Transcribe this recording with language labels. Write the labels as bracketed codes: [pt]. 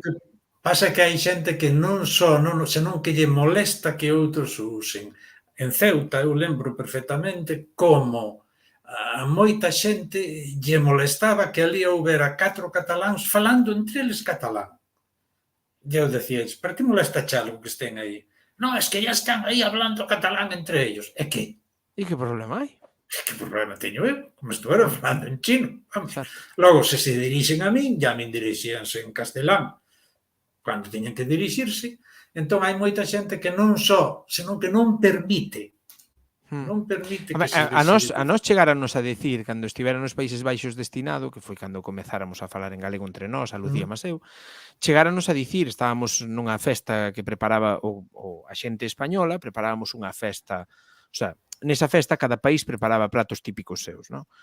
[gl] que pasa é que hai xente que non só non, senón que lle molesta que outros o usen. En Ceuta eu lembro perfectamente como a moita xente lle molestaba que ali houbera 4 cataláns falando entre eles catalán. E eu decía, pero que molesta chalo que estén aí? [es] Non, es que ya están aí hablando catalán entre ellos. [gl] E que? e que problema hai? Que problema teño eu? Como estuvera falando en chino. Vamos. Exacto. Logo, se dirixen a min, ya min dirixíanse en castelán, cando teñen que dirixirse. Entón, hai moita xente que non só, senón que non permite Hmm. non permite A, que se a nos visibilice. chegáranos a decir cando estivera nos Países Baixos destinado, que foi cando comezáramos a falar en galego entre nós, a Lucía Maseu, chegáranos a dicir, estábamos nunha festa que preparaba a xente española, preparábamos unha festa, o sea, nesa festa cada país preparaba platos típicos seus, non?